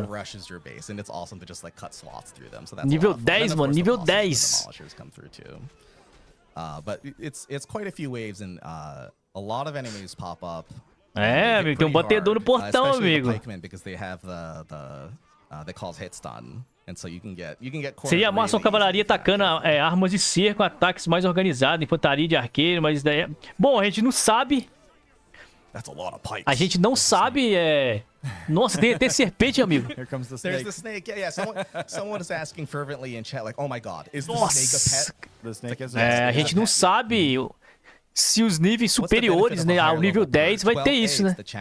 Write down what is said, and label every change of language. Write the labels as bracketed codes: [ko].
[en] Like, rushes your base, and it's awesome to just like cut swaths through them. So that's [pt] nível 10, mano, nível 10. [en] Demolishers come through too. But it's quite a few waves, and a lot of enemies pop up. [pt] Amigo, tem batedor no portão, amigo. [en] Because they have they call hit stun. And so you can get [pt] seria massa uma cavalaria atacando armas de cerco, ataques mais organizados, infantaria de arqueiro, mas daí... Bom, a gente não sabe. A gente não sabe, Nossa, tem até serpente, amigo. [en] Here comes the snake. There's the snake. Yeah. Someone is asking fervently in chat, like, "Oh my God, is the snake a pet?" The snake is. [pt] A gente não sabe se os níveis superiores, né, ao nível 10 vai ter isso, né?